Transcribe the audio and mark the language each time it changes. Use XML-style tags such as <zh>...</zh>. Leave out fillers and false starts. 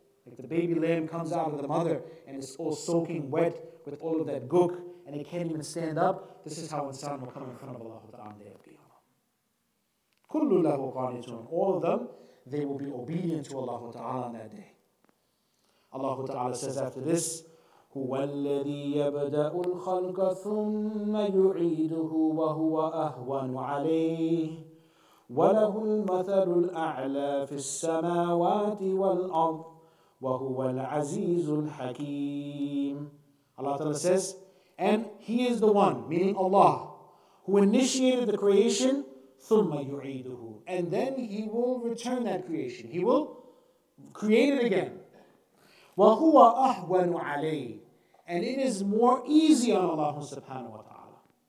<en>Like the baby lamb comes out of the mother and it's all soaking wet with all of that gook and it can't even stand up. This is how insan will come in front of Allah Ta'ala on the day of Qiyamah.</en> <ar>كُلُّ لَهُ قَانِتُونَ.</ar> <en>All of them, they will be obedient to Allah Ta'ala on that day.</en> <ar>Allah Ta'ala says after this, هُوَ الَّذِي يَبْدَأُ الْخَلْقَ ثُمَّ يُعِيدُهُ وَهُوَ أَهْوَنُ عَلَيْهِ وَلَهُ الْمَثَلُ الْأَعْلَى فِي السَّمَاوَاتِ وَالْأَرْضِ وَهُوَ الْعَزِيزُ الْحَكِيمُ.</ar> <en>Allah Ta'ala says, and He is the one, meaning Allah, who initiated the creation,</en> <ar>ثُمَّ يُعِيدُهُ,</ar> <en>and then He will return that creation. He will create it again.</en> <ar>وَهُوَ أَهْوَنُ عَلَيْهِ,</ar> <en>and it is more easy on Allah subhanahu wa ta'ala.</en>